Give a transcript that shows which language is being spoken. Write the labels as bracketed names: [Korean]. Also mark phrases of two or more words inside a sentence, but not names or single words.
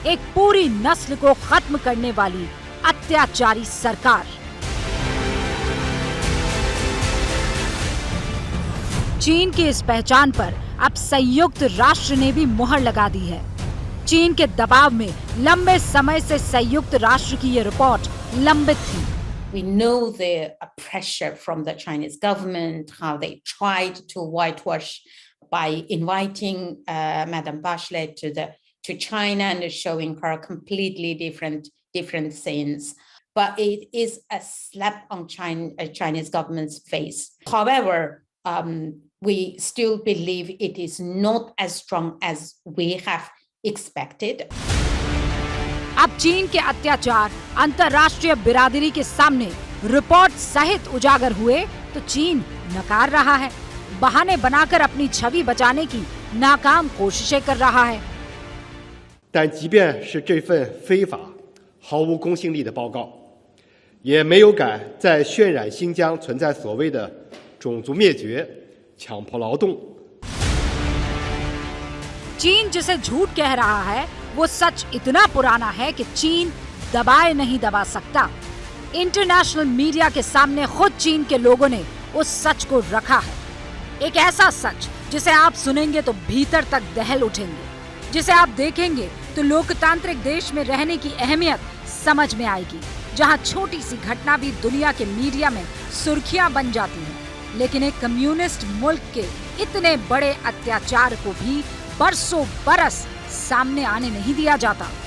[Hindi] एक पूरी नस्ल को खत्म करने वाली अत्याचारी सरकार। चीन की इस पहचान पर अब संयुक्त राष्ट्र ने भी मुहर लगा दी है। चीन के दबाव में लंबे समय से संयुक्त राष्ट्र की ये रिपोर्ट लंबित थी। [English] We know the pressure from the Chinese government, how they tried to whitewash by inviting Madame Bachelet to China and showing her completely different scenes. But it is a slap on Chinese government's face. However, we still believe it is not as strong as we have expected. [Hindi] अब चीन के अत्याचार अंतर्राष्ट्रीय बिरादरी के सामने रिपोर्ट सहित उजागर हुए तो चीन नकार रहा है, बहाने बनाकर अपनी छवि बचाने की नाकाम कोशिशें कर रहा है। [Chinese] 但即便是这份非法、毫无公信力的报告，也没有敢再渲染新疆存在所谓的种族灭绝、强迫劳动。 [Hindi] चीन जिसे झूठ कह रहा है वो सच इतना पुराना है कि चीन दबाए नहीं दबा सकता। [English] international media [Hindi] के सामने खुद चीन के लोगों ने उस सच को रखा है, एक ऐसा सच जिसे आप सुनेंगे तो भीतर तक दहल उठेंगे, जिसे आप देखेंगे तो लोकतांत्रिक देश में रहने की अहमियत समझ में आएगी, जहां छोटी सी घटना भी दुनिया के मीडिया में सुर्खियां बन जाती है, लेकिन एक कम्युनिस्ट मुल्क के इतने बड़े अत्याचार को भी बरसों बरस सामने आने नहीं दिया जाता।